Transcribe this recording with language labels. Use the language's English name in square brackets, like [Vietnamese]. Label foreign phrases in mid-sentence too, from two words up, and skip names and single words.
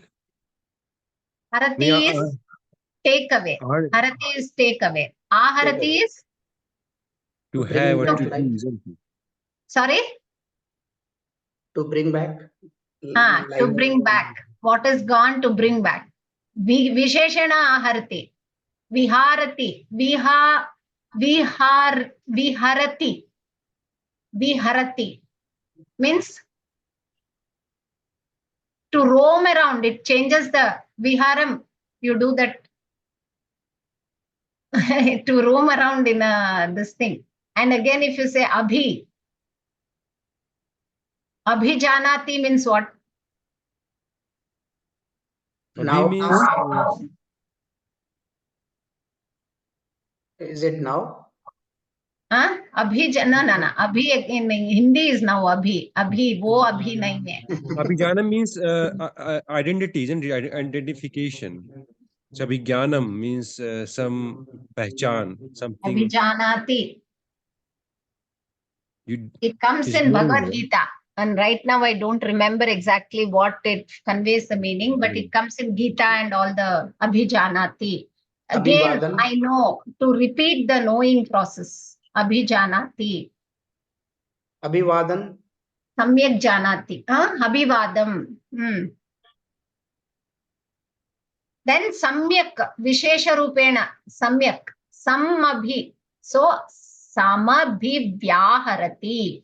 [English] Harati is take away. Harati is take away. Aharati is? To have or to back, use. Sorry? To bring back. To bring back. What is gone to bring back? [Sanskrit] Visheshana aharati. Viharati. Viharati. Viharati. [English] Means to roam around. It changes the viharam. You do that to roam around in this thing. And again, if you say abhijanati means what? Now means is it now? No. Abhi in Hindi is now abhi. [Hindi] Abhi, wo abhi nahi hai. [English] Abhijnana means identity, isn't it? Identification. So Abhijnanam means some pehchan, something. Abhijanati. It comes in Bhagavad Gita. And right now I don't remember exactly what it conveys the meaning, but it comes in Gita and all the Abhijanati. Again, Abhivadan. I know to repeat the knowing process. Abhijanati. Abhivadan. [Sanskrit] Samyak janati. Abhivadam. Then samyak, vishesha rupena, samyak, samabhi. [English] So samabhivyaharati.